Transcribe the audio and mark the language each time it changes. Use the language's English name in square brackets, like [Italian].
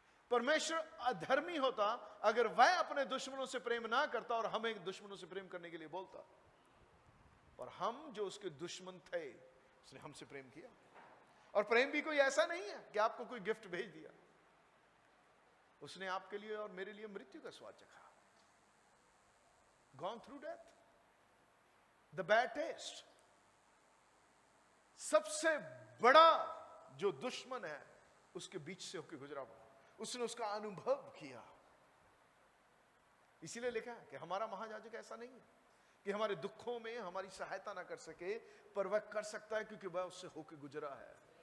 [Hindi] परमेश्वर अधर्मी होता अगर वह अपने दुश्मनों से प्रेम ना करता और हमें दुश्मनों से प्रेम करने के लिए बोलता। और हम जो उसके दुश्मन थे उसने हमसे प्रेम किया। और प्रेम भी कोई ऐसा नहीं है कि आपको कोई गिफ्ट भेज दिया। उसने आपके लिए और मेरे लिए मृत्यु का स्वाद चखा। [English] Gone through death, the bad taste। [Hindi] सबसे बड़ा जो दुश्मन है उसके बीच से होकर गुजरा हुआ, उसने उसका अनुभव किया। इसीलिए लिखा है कि हमारा महायाजक ऐसा नहीं है कि हमारे दुखों में हमारी सहायता ना कर सके, पर वह कर सकता है क्योंकि वह उससे होकर गुजरा है।